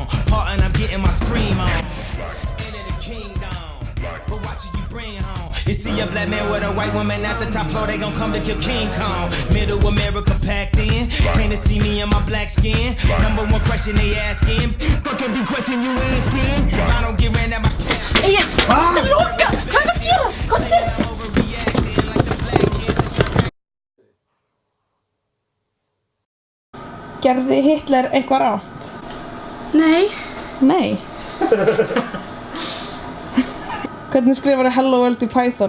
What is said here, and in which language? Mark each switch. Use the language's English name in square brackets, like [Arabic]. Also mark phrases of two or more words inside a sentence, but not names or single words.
[English] Part and I'm getting my scream on. Into the kingdom, but watch it you bring home. You see a black man with a white woman at the top floor, they gon' come to kill King Kong. Middle America packed in, came to see me in my black skin. Number one question they asking, fuck every question you asking. If I don't get ran at my cat. [Icelandic] Egil, loka! Hvað er að gera? Komdu! Gerði Hitler eitthvað rátt? Nei. Nei. Hvernig skrifar Hello World í Python?